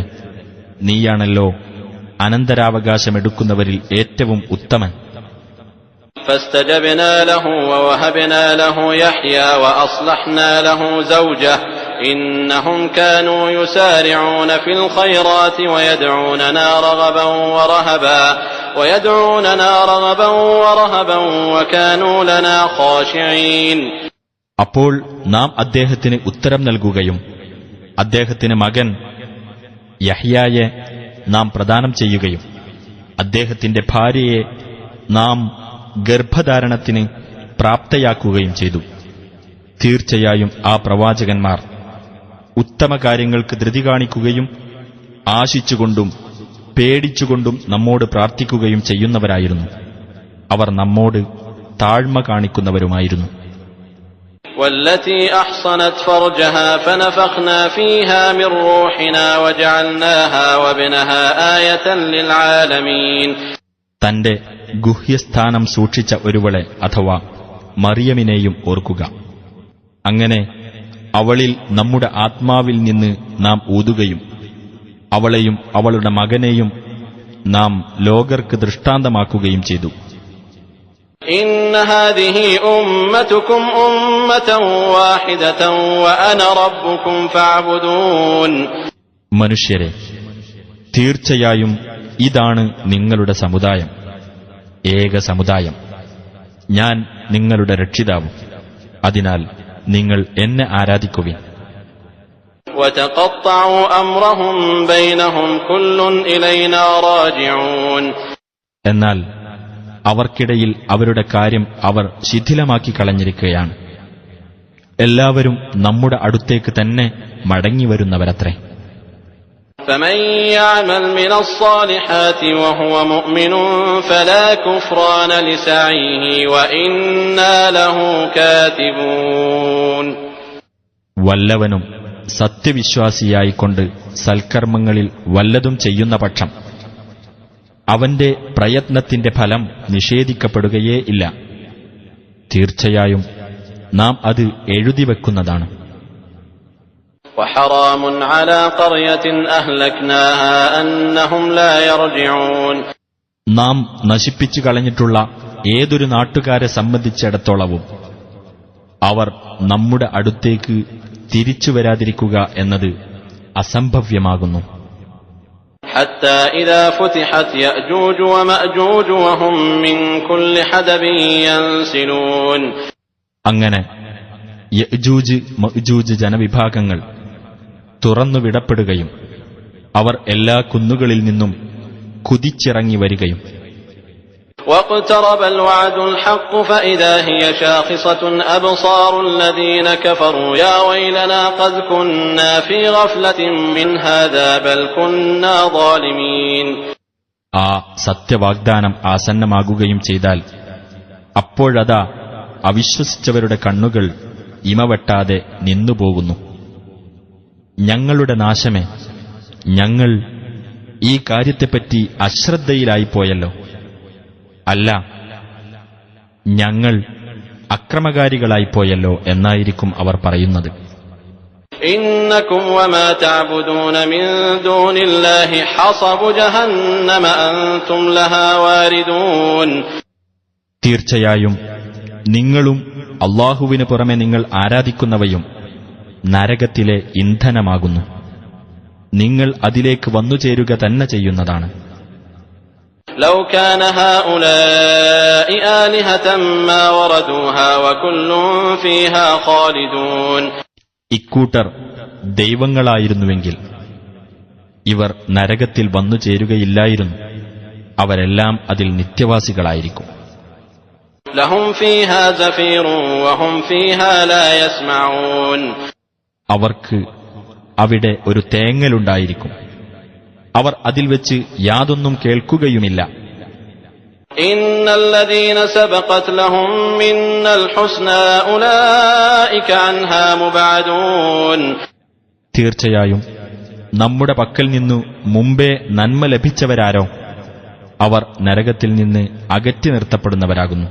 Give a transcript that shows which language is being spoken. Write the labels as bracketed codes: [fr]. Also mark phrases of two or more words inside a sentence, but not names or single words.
[ml] നീയാണല്ലോ അനന്തരാവകാശമെടുക്കുന്നവരിൽ ഏറ്റവും ഉത്തമൻ. [ar] فاستجبنا له ووهبنا له يحيى وأصلحنا له زوجه إنهم كانوا يسارعون في الخيرات ويدعوننا رغبا ورهبا وكانوا لنا خاشعين. [ml] അപ്പോൾ നാം അദ്ദേഹത്തിന് ഉത്തരം നൽകുകയും അദ്ദേഹത്തിന് മകൻ യഹ്യായെ നാം പ്രദാനം ചെയ്യുകയും അദ്ദേഹത്തിന്റെ ഭാര്യയെ നാം ഗർഭധാരണത്തിന് പ്രാപ്തയാക്കുകയും ചെയ്തു. തീർച്ചയായും ആ പ്രവാചകന്മാർ ഉത്തമ കാര്യങ്ങൾക്ക് ധൃതി കാണിക്കുകയും ആശിച്ചുകൊണ്ടും പേടിച്ചുകൊണ്ടും നമ്മോട് പ്രാർത്ഥിക്കുകയും ചെയ്യുന്നവരായിരുന്നു. അവർ നമ്മോട് താഴ്മ കാണിക്കുന്നവരുമായിരുന്നു. [ar] والتي أحصنت فرجها فنفخنا فيها من روحنا وجعلناها وابنها آية للعالمين. [ml] തന്റെ ഗുഹ്യസ്ഥാനം സൂക്ഷിച്ച ഒരുവളെ അഥവാ മറിയമിനെയും ഓർക്കുക. അങ്ങനെ അവളിൽ നമ്മുടെ ആത്മാവിൽ നിന്ന് നാം ഊതുകയും അവളെയും അവളുടെ മകനെയും നാം ലോകർക്ക് ദൃഷ്ടാന്തമാക്കുകയും ചെയ്തു. [ar] إن هذه أمتكم أمة واحدة وأنا ربكم فاعبدون. [ml] മനുഷ്യരെ, തീർച്ചയായും ഇതാണ് നിങ്ങളുടെ സമുദായം, ഏക സമുദായം. ഞാൻ നിങ്ങളുടെ രക്ഷിതാവും, അതിനാൽ നിങ്ങൾ എന്നെ ആരാധിക്കുവിൻ. [ar] وتقطعوا أمرهم بينهم كل إلينا راجعون. [ml] എന്നാൽ അവർക്കിടയിൽ അവരുടെ കാര്യം അവർ ശിഥിലമാക്കി കളഞ്ഞിരിക്കുകയാണ്. എല്ലാവരും നമ്മുടെ അടുത്തേക്ക് തന്നെ മടങ്ങിവരുന്നവരത്രേ. [ar] فمن يعمل من الصالحات وهو مؤمن فلا كفران لسعيه وإنا له كاتبون. [ml] വല്ലവനും സത്യവിശ്വാസിയായിക്കൊണ്ട് സൽക്കർമ്മങ്ങളിൽ വല്ലതും ചെയ്യുന്ന പക്ഷം അവന്റെ പ്രയത്നത്തിന്റെ ഫലം നിഷേധിക്കപ്പെടുകയേ ഇല്ല. തീർച്ചയായും നാം അത് എഴുതിവെക്കുന്നതാണ്. [ar] وحرام على قرية أهلكناها أنهم لا يرجعون. [ml] നാം നശിപ്പിച്ചു കളഞ്ഞിട്ടുള്ള ഏതൊരു നാട്ടുകാരെ സംബന്ധിച്ചിടത്തോളവും അവർ നമ്മുടെ അടുത്തേക്ക് തിരിച്ചു വരാതിരിക്കുക എന്നത് അസംഭവ്യമാകുന്നു. [ar] حتى إذا فتحت يأجوج ومأجوج وهم من كل حدب ينسلون. [ml] അങ്ങനെ യഅ്ജൂജ് മഅ്ജൂജ് ജനവിഭാഗങ്ങൾ തുറന്നുവിടപ്പെടുകയും അവർ എല്ലാ കുന്നുകളിൽ നിന്നും കുതിച്ചിറങ്ങി വരികയും [ar] واقترب الوعد الحق فإذا هي شاخصة أبصار الذين كفروا يا ويلنا قد كنا في غفلة من هذا بل كنا ظالمين. [ml] ആ സത്യവാഗ്ദാനം ആസന്നമാകുകയും ചെയ്താൽ അപ്പോഴതാ അവിശ്വസിച്ചവരുടെ കണ്ണുകൾ ഇമവെട്ടാതെ നിന്നുപോകുന്നു. ഞങ്ങളുടെ നാശമേ, ഞങ്ങൾ ഈ കാര്യത്തെപ്പറ്റി അശ്രദ്ധയിലായിപ്പോയല്ലോ. അല്ല, ഞങ്ങൾ അക്രമകാരികളായിപ്പോയല്ലോ എന്നായിരിക്കും അവർ പറയുന്നത്. [ar] إنكم وما تعبدون من دون الله حصب جهنم أنتم لها واردون. [ml] തീർച്ചയായും നിങ്ങളും അല്ലാഹുവിന് പുറമെ നിങ്ങൾ ആരാധിക്കുന്നവയും നരകത്തിലെ ഇന്ധനമാകുന്നു. നിങ്ങൾ അതിലേക്ക് വന്നുചേരുക തന്നെ ചെയ്യുന്നതാണ്. [ar] لو كان هؤلاء آلهة ما وردوها وكل فيها خالدون. [ml] ഇക്കൂട്ടർ ദൈവങ്ങളായിരുന്നുവെങ്കിൽ ഇവർ നരകത്തിൽ വന്നു ചേരുകയില്ലായിരുന്നു. അവരെല്ലാം അതിൽ നിത്യവാസികളായിരിക്കും. [ar] لهم فيها زفير وهم فيها لا يسمعون. [ml] അവർക്ക് അവിടെ ഒരു തേങ്ങലുണ്ടായിരിക്കും. അവർ അതിൽ വെച്ച് യാതൊന്നും കേൾക്കുകയുമില്ല. [ar] إن الذين سبقت لهم منا الحسنى أولئك عنها مبعدون. [ml] തീർച്ചയായും നമ്മുടെ പക്കൽ നിന്നു മുമ്പേ നന്മ ലഭിച്ചവരാരോ അവർ നരകത്തിൽ നിന്ന് അകറ്റി നിർത്തപ്പെടുന്നവരാകുന്നു.